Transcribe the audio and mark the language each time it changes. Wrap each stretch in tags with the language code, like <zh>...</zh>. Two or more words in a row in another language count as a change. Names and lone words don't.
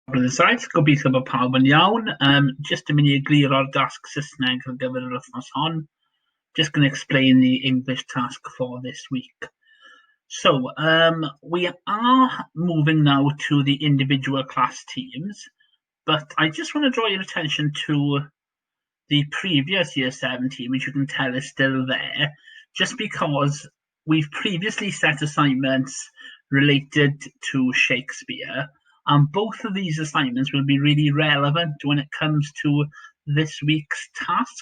<cy>Bydd yn saith, gobeithio bod pawb yn iawn. Just yn mynd i egluro'r dasg Saesneg ar gyfer yr wythnos hon.</cy> <en>Just going to explain the English task for this week. So, we are moving now to the individual class teams, but I just want to draw your attention to the previous Year 7 team, which you can tell is still there, just because we've previously set assignments related to Shakespeare, and both of these assignments will be really relevant when it comes to this week's task.</en>